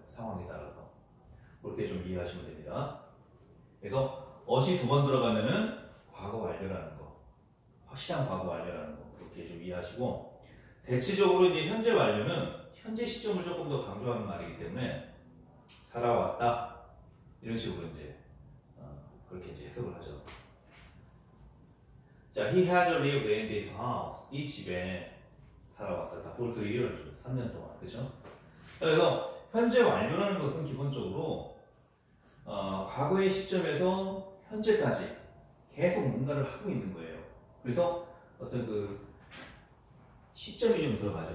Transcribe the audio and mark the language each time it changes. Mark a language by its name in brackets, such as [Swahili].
[Korean] 상황에 따라서 그렇게 좀 이해하시면 됩니다. 그래서 어시 두 번 들어가면은 과거 완료라는 거, 확실한 과거 완료라는 거 그렇게 좀 이해하시고 대체적으로 이제 현재 완료는 현재 시점을 조금 더 강조하는 말이기 때문에 살아왔다 이런 식으로 이제 그렇게 이제 해석을 하죠. [English] 자, he has lived in this house. [Korean] 이 집에 살아왔었다. [English] for 3 years, [Korean] 3년 동안, 그죠? 그래서 현재 완료라는 것은 기본적으로 과거의 시점에서 현재까지 계속 뭔가를 하고 있는 거예요. 그래서 어떤 그 시점이 좀 들어가죠.